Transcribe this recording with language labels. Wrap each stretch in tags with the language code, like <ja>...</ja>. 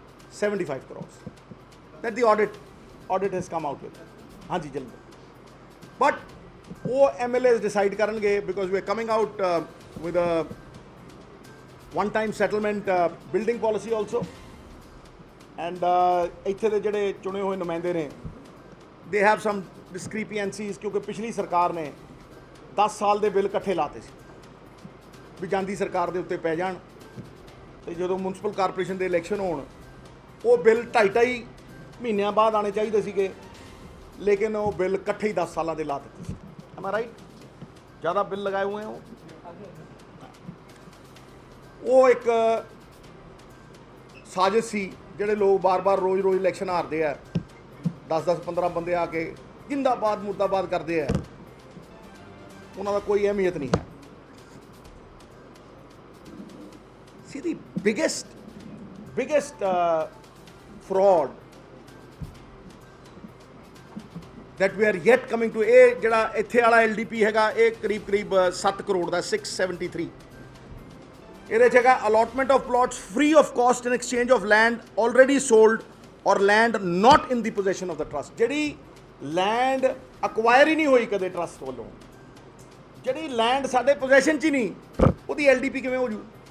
<en>75 crores that the audit has come out with.</en> <hi>हाँ जी जल्दी.</hi> <en>But</en> <hi>वो</hi> <en>MLAs decide</en> <hi>करेंगे</hi> <en>because we are coming out with a one-time settlement building policy also.</en> <pa>And ਇੱਥੇ ਦੇ ਜਿਹੜੇ ਚੁਣੇ ਹੋਏ ਨੁਮਾਇੰਦੇ ਨੇ,</pa> <en>they have some discrepancies</en> <hi>क्योंकि पिछली सरकार ने</hi> <pa>10 ਸਾਲ ਦੇ ਬਿੱਲ ਇਕੱਠੇ ਲਾਤੇ ਸੀ ਵੀ ਜਾਂਦੀ ਸਰਕਾਰ ਦੇ ਉੱਤੇ ਪੈ ਜਾਣ, ਤੇ ਜਦੋਂ ਮਿਊਨਿਸਪਲ ਕਾਰਪੋਰੇਸ਼ਨ ਦੇ ਇਲੈਕਸ਼ਨ ਹੋਣ ਉਹ ਬਿੱਲ 2.5 ਮਹੀਨਿਆਂ ਬਾਅਦ ਆਣੇ ਚਾਹੀਦੇ ਸੀਗੇ, ਲੇਕਿਨ ਉਹ ਬਿੱਲ ਇਕੱਠੇ ਹੀ 10 ਸਾਲਾਂ ਦੇ ਲਾ ਦਿੱਤੇ ਸੀ।</pa> <en>Am I right?</en> <pa>ਜ਼ਿਆਦਾ ਬਿੱਲ ਲਗਾਏ ਹੋਏ ਹੋ। ਉਹ ਇੱਕ ਸਾਜ਼ਿਸ਼ ਸੀ, ਜਿਹੜੇ ਲੋਕ ਬਾਰ-ਬਾਰ ਰੋਜ਼-ਰੋਜ਼ ਇਲੈਕਸ਼ਨ ਹਾਰਦੇ ਆ, 10-10 15 ਬੰਦੇ ਆ ਕੇ ਜਿੰਦਾਬਾਦ ਮੁਰਦਾਬਾਦ ਕਰਦੇ ਆ, ਉਹਨਾਂ ਦਾ ਕੋਈ ਅਹਿਮੀਅਤ ਨਹੀਂ ਹੈ।</pa> <en>See the biggest fraud that we are yet coming to,</en> <pa>ਇਹ ਜਿਹੜਾ ਇੱਥੇ ਵਾਲਾ LDP ਹੈਗਾ, ਇਹ ਕਰੀਬ 7 ਕਰੋੜ ਦਾ, 673। ਇਹਦੇ 'ਚ ਹੈਗਾ</pa> <en>Allotment of plots free of cost in exchange of land already sold or land not in the position of the trust.</en> <pa>ਜਿਹੜੀ ਲੈਂਡ ਅਕਵਾਇਰ ਹੀ ਨਹੀਂ ਹੋਈ ਕਦੇ ਟਰਸਟ ਵੱਲੋਂ, ਜਿਹੜੀ ਲੈਂਡ ਸਾਡੇ ਪੋਜੈਸ਼ਨ 'ਚ ਹੀ ਨਹੀਂ, ਉਹਦੀ LDP ਕਿਵੇਂ ਹੋ ਜੂ?</pa>